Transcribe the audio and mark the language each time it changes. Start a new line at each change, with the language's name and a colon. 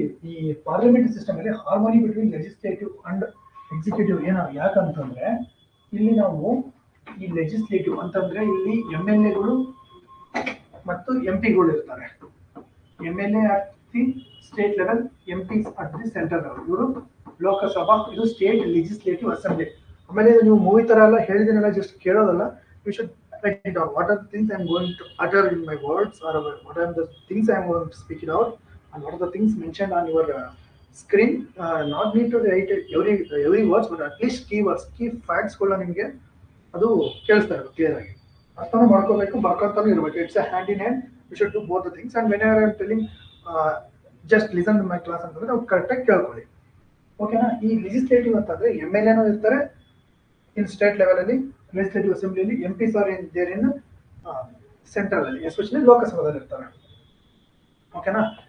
Kannada: ಈ parliamentary system ಅಲ್ಲಿ
English: harmony between legislative and executive
Kannada: ಯಾಕಂತಂದ್ರೆ ಇಲ್ಲಿ ನಾವು ಈ ಲೆಜಿಸ್ಲೇಟಿವ್ ಅಂತಂದ್ರೆ ಇಲ್ಲಿ MLA ಮತ್ತು MP ಇರ್ತಾರೆ.
English: MLA at the state level, MPs at the central level.
Kannada: ಇವರು ಲೋಕಸಭಾ, ಇದು ಸ್ಟೇಟ್ ಲೆಜಿಸ್ಲೇಟಿವ್ ಅಸೆಂಬ್ಲಿ. ಆಮೇಲೆ ನೀವು ಮೂವಿ ತರ ಎಲ್ಲ ಹೇಳಿದಿನಲ್ಲ, just ಕೇಳೋದಲ್ಲ,
English: You should write it down. What are the things I am going to utter in my words, or what are the things I am going to speak it out, and what are the things mentioned on your screen. Not need to write every words, but at least keywords, key facts
Kannada: ಗಳನ್ನ ನಿಮಗೆ ಅದು ಕೇಳಿಸ್ತಾ ಇರಬೇಕು, clear ಆಗಿ ಅರ್ಥನೂ ಮಾಡ್ಕೋಬೇಕು, ಬರ್ಕೊಂತಾನು ಇರಬೇಕು.
English: It's a hand in hand. You should do both the things. And when I am telling just listen to my class
Kannada: ಅಂತಂದ್ರೆ ನಾವು ಕರೆಕ್ಟಾಗಿ ಕೇಳ್ಕೊಳ್ಳಿ. ಓಕೆನಾ? ಈ ಲೆಜಿಸ್ಲೇಟಿವ್ ಅಂತಂದ್ರೆ MLA ಇರ್ತಾರೆ ಇನ್ ಸ್ಟೇಟ್ ಲೆವೆಲ್ ಅಲ್ಲಿ, legislative ಅಸೆಂಬ್ಲಿಯಲ್ಲಿ MPs
English: are in there in central
Kannada: ಅಲ್ಲಿ, ಎಸ್ಪೆಷಲಿ ಲೋಕಸಭಾದಲ್ಲಿ ಇರ್ತಾರೆ. ಓಕೆನಾ?